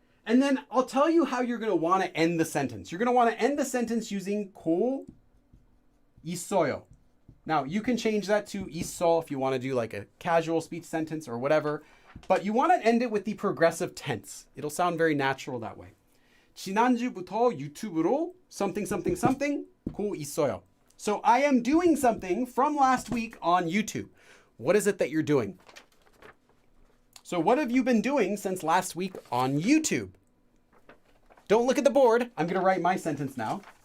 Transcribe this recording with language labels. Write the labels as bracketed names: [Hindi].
[English] And then I'll tell you how you're going to want to end the sentence. You're going to want to end the sentence using 고 있어요. Now, you can change that to 있어 if you want to do like a casual speech sentence or whatever. But you want to end it with the progressive tense. It'll sound very natural that way. [Korean] 지난주부터 유튜브로 [English] something something something [Korean] 고 있어요. [English] So I am doing something from last week on YouTube. What is it that you're doing? So what have you been doing since last week on YouTube? Don't look at the board. I'm going to write my sentence now.